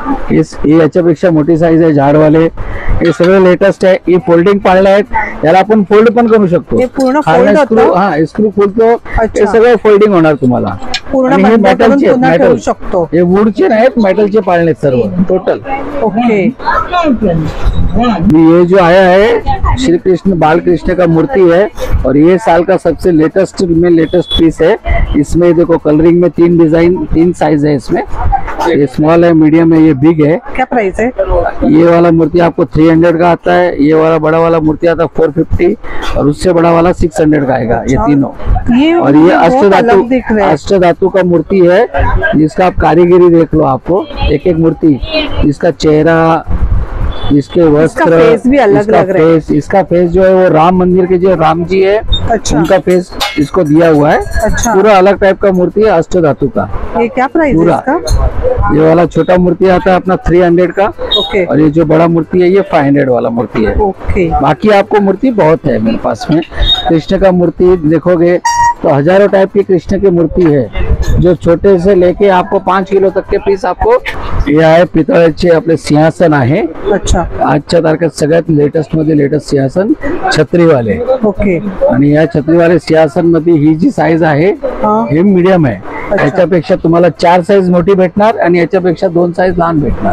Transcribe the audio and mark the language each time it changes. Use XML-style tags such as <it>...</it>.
<mr>हे याच्यापेक्षा मोठी साईज आहे झाडवाले. हे सगळे लेटेस्ट आहे. हे फोल्डिंग पाळणे आहेत. याला आपण फोल्ड पण करू शकतो. हे पूर्ण खालनं</mr> <en>fold</en> <mr>स्क्रू, होतं? हा स्क्रू खोलतो.</mr> <hi>अच्छा.</hi> <mr>हे सगळं फोल्डिंग होणार तुम्हाला. पूर्ण आणि हे बंद करून मेटलचे आहेत, पुन्हा मेटल. ठेवू शकतो. हे वुडचे नाहीत, मेटलचे पाळणे आहेत सर्व टोटल.</mr> <en>Okay.</en> <hi>ये जो आया है श्री कृष्ण बाल कृष्ण का मूर्ति है. और ये साल का सबसे लेटेस्ट में लेटेस्ट पीस है. इसमें देखो कलरिंग में 3 डिजाइन 3 साइज है इसमें. ये स्मॉल है, मीडियम है, ये बिग है. क्या प्राइस है? ये वाला मूर्ति आपको 300 का आता है. ये वाला बड़ा वाला मूर्ति आता है 450. और उससे बड़ा वाला 600 का आएगा. ये तीनों. ये और ये बहुत अलग दिख रहे हैं. अष्टधातु का मूर्ति है जिसका आप कारीगरी देख लो. आपको एक एक मूर्ति, इसका चेहरा, इसके वस्त्र, फेस भी अलग इसका लग रहा है. फेस, इसका फेस जो है वो राम मंदिर के जो राम जी है अच्छा. उनका फेस इसको दिया हुआ है. अच्छा. पूरा अलग टाइप का मूर्ति है अष्टधातु का. ये क्या प्राइस है पूरा. इसका? ये वाला छोटा मूर्ति आता है अपना 300 का.</hi> <en>Okay.</en> <hi>और ये जो बड़ा मूर्ति है ये 500 वाला मूर्ति है.</hi> <en>Okay.</en> <hi>बाकी आपको मूर्ति बहुत है मेरे पास में. कृष्ण का मूर्ति देखोगे तो हजारों टाइप की कृष्ण की मूर्ति है. जो छोटे से लेके आपको 5 किलो तक के पीस आपको.</hi> <mr>हे आहे पितळाचे आपले सिंहासन आहे.</mr> <hi>अच्छा.</hi> <mr>आजच्या तारखेत सगळ्यात लेटेस्ट मध्ये लेटेस्ट सिंहासन छत्रीवाले.</mr> <en>Okay.</en> <mr>आणि या छत्रीवाले सिंहासन मध्ये ही जी साईज आहे</mr> <hi>हाँ.</hi> <mr>हे मीडियम आहे. याच्यापेक्षा तुम्हाला 4 साईज मोठी भेटणार आणि याच्यापेक्षा 2 साईज लहान भेटणार.</mr>